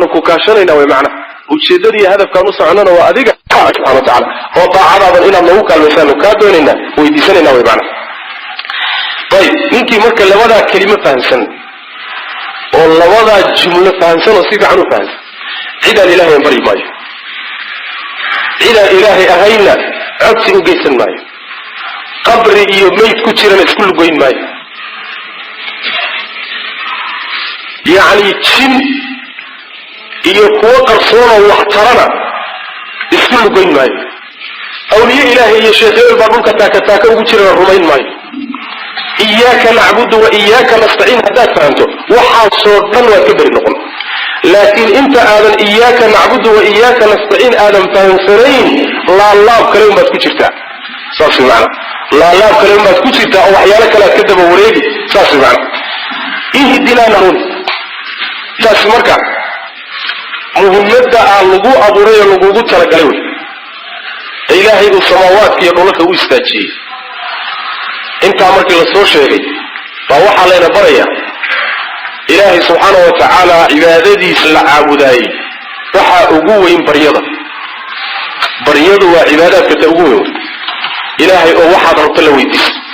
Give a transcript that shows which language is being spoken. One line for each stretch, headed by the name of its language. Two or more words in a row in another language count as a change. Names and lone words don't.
Somali: ku kaashanayna way macna ujeedadii hadafkan u soconana waa adiga
Arabic: سبحانه وتعالى
Somali: oo taacadadan inaad nagu kaalmaysan ka doonayna weydiisanayna way macna طيب ninkii marka labada kelimo fahansan oo labada jumlo fahansan oo si fiican u fahansan cida ilaahay bari maayo cida ilaahay ahayna codsi u geysan maayo qabri iyo meyd ku jirana isku lugoyn maayo yani jin iyo kuwa qarsoon oo wax tarana isku lugoyn maayo awliya ilaahay iyo sheekheeyal baa dhulka taaka ugu jirana rumayn maayo
Arabic: إياك نعبد وإياك نستعين
Somali: haddaad fahanto waxaasoo dhan waa ka beri noqon laakiin inta aadan
Arabic: إياك نعبد وإياك نستعين
Somali: aadan fahansanayn laalaab kale umaad ku jirtaa saas macna laalaab kale umaad ku jirtaa oo waxyaalo kale aad ka daba wareegi saas macna ihdinaa nuun saas marka muhiimada lagu abuuray lagugu talagalay ilaahay uu samaawaadka iyo dhulka u istaajiyay inta markii la soo sheegay baa waxa leena baraya ilaahay
Arabic: سبحانه وتعالى
Somali: cibaadadiisa la caabuday waxa ugu weyn baryadu waa cibaadadka ta ugu weyn ilaahay oo waxa rabta la weydiiso